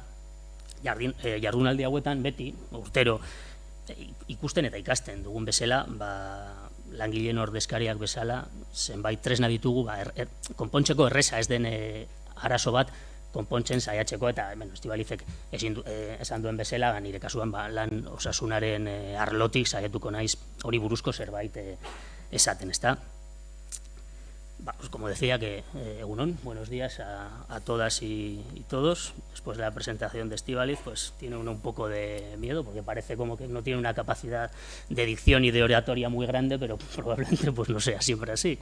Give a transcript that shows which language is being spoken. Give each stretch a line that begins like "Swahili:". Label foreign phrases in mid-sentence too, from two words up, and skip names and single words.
Basque: Jardunaldi hauetan beti, urtero, ikusten eta ikasten dugun bezala, langileen ordezkariak bezala, zenbait tresna ditugu, konpontzeko erreza ez den arazo bat, konpontzen saiatzeko, eta Estibalizek esan duen bezala, nire kasuan lan osasunaren arlotik saiatuko naiz hori buruzko zerbait esaten, ezta?
Spanish: Pues como decía, que egunon, buenos días a todas y todos. Después de la presentación de Estíbaliz, pues tiene uno un poco de miedo, porque parece como que no tiene una capacidad de dicción y de oratoria muy grande, pero probablemente pues no sea siempre así.